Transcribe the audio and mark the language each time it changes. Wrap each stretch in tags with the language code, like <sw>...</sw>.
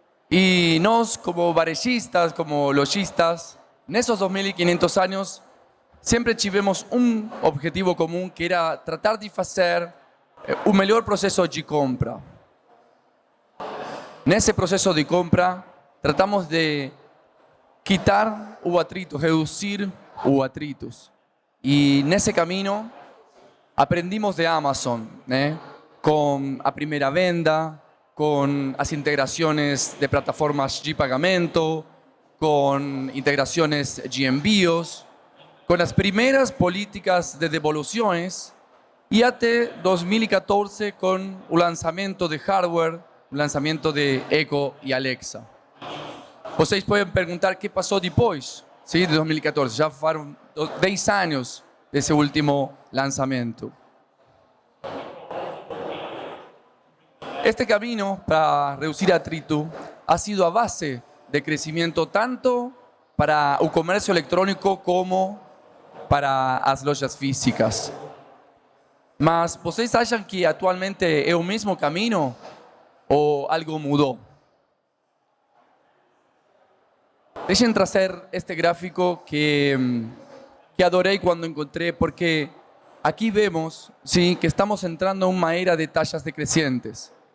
<pt>E nós, como varejistas, como lojistas, nesses 2.500 anos, sempre tivemos um objetivo comum, que era tratar de fazer o melhor processo de compra. Nesse processo de compra, tratamos de quitar o atrito, reduzir os atritos. E nesse caminho, aprendimos de Amazon, né? Com a primeira venda, com as integrações de plataformas de pagamento,</pt> <es>con integraciones de envíos, con las primeras políticas de devoluciones y hasta 2014 con el lanzamiento de hardware, el lanzamiento de Echo y Alexa.</es> <pt>Vocês podem perguntar</pt> <es>qué pasó después, ¿sí? De 2014, ya fueron 10 años de ese último lanzamiento. Este camino para reducir atrito ha sido a base de crecimiento tanto para el comercio electrónico como para</es> <pt>as lojas físicas. Mas vocês acham que atualmente é o mesmo caminho ou algo mudou? Deixem trazer este gráfico que adorei quando encontrei, porque aqui vemos, sim, que estamos entrando em uma era de taxas decrescentes.</pt>